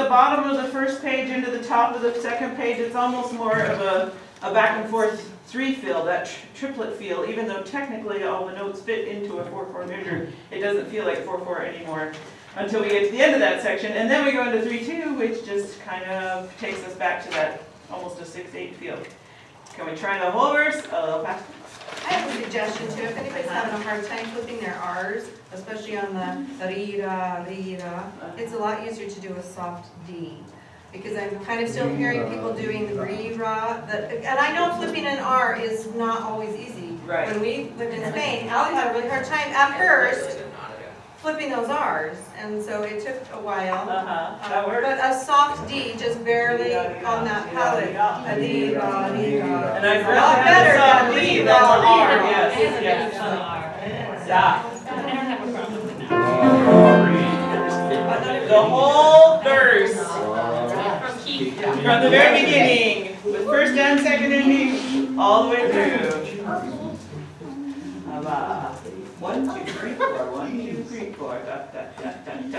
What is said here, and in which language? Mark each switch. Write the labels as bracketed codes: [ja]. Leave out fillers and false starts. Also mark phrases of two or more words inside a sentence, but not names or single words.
[en] the bottom of the first page into the top of the second page, it's almost more of a back and forth 3 feel, that triplet feel, even though technically all the notes fit into a 4/4 measure, it doesn't feel like 4/4 anymore until we get to the end of that section, and then we go into 3/2, which just kind of takes us back to that almost a 6/8 feel. Can we try the whole verse a little faster? I have a suggestion too, if anybody's having a hard time flipping their R's, especially on the re-ra, it's a lot easier to do a soft D. Because I'm kind of still hearing people doing the re-ra, and I know flipping an R is not always easy. Right. When we lived in Spain, Ali had a really hard time at first flipping those R's, and so it took a while. That works. But a soft D, just barely on that palate. A D, ra, And ra. I'd A rather lot have better a soft than D than the re-ra, R, re-ra. yes, yes. Yeah. The whole verse, from the very beginning, with first and second ending, all the way through. 1, 2, 3, 4, 1, 2, 3, 4, da, da, da, da, da.